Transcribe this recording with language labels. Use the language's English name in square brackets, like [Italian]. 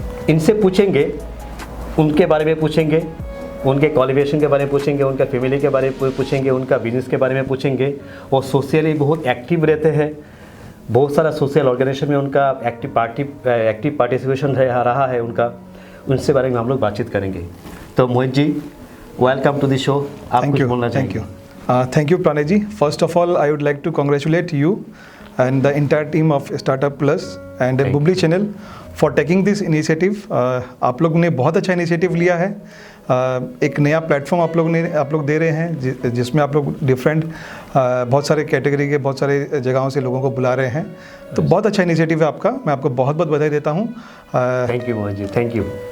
[Hindi] इनसे पूछेंगे, उनके बारे में पूछेंगे, उनके क्वालिफिकेशन के बारे में पूछेंगे, उनका फैमिली के बारे में पूछेंगे, उनका बिजनेस के बारे में पूछेंगे। वो सोशली बहुत एक्टिव रहते हैं, बहुत सारा सोशल ऑर्गेनाइजेशन में उनका एक्टिव पार्टिसिपेशन रहा है उनका। उनसे बारे में हम लोग बातचीत करेंगे। तो Mohit ji, [English] Welcome to the show. [Hindi] आप कुछ बोलना चाहेंगे? [English] Thank you, Pranay ji. First of all, I would like to congratulate you and the entire team of Startup Plus and Bubli channel for taking this initiative. [Hindi] आप लोग ने बहुत अच्छा initiative लिया है। एक नया प्लेटफॉर्म आप लोग दे रहे हैं जिसमें आप लोग डिफरेंट बहुत सारे कैटेगरी के बहुत सारे जगहों से लोगों को बुला रहे हैं। तो बहुत अच्छा इनिशिएटिव है आपका, मैं आपको बहुत बहुत बधाई देता हूँ। Thank you Mohit ji, thank you.